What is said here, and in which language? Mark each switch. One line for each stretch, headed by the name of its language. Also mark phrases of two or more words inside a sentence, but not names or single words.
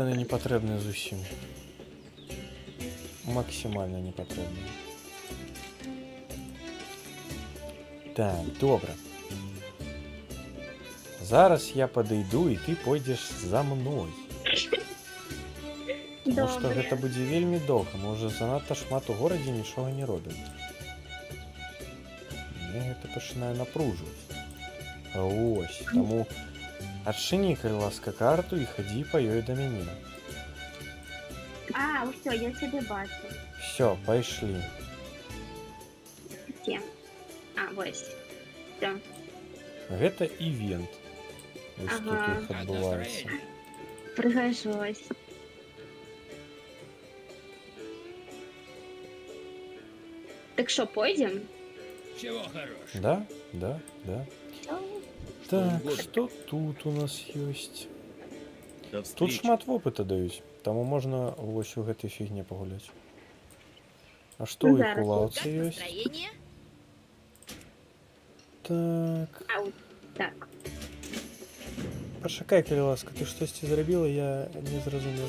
Ukrainian: вони не потрібні зовсім. Максимально не потрібні. Так, добре. Зараз я подойду і ти пойдеш за мною. Тому що Добре.
Belarusian: гэта будзе вельмі доўга. Мы уже занадта шмат у горадзе нічога не робім. Мне гэта пачынае напружваць. Ось, таму адчыні, калі ласка, карту і хадзі па ёй да мяне.
Ukrainian: А, все, я тебе бачу. Все,
Belarusian: пайшлі. Где? А, вось. Все. Гэта івент. Ось тут Ага.
Ukrainian: їх відбувається.
Russian: Пригожусь. Так что, пойдем? Чего хорош? Да, да, да. Всё. Так, угодно. что тут у нас есть? До Тут встречи.
Belarusian: шмат вопыта даюць, таму можна вось у гэтай фігне пагуляць. А што Ну, ў іх зараз. у лаўцы
Russian: Как
Belarusian: ёсць?
Russian: настроение?
Belarusian: Так, Ау. Так. пачакай, калі ласка, ты штосьці зрабіла, я не зразумеў.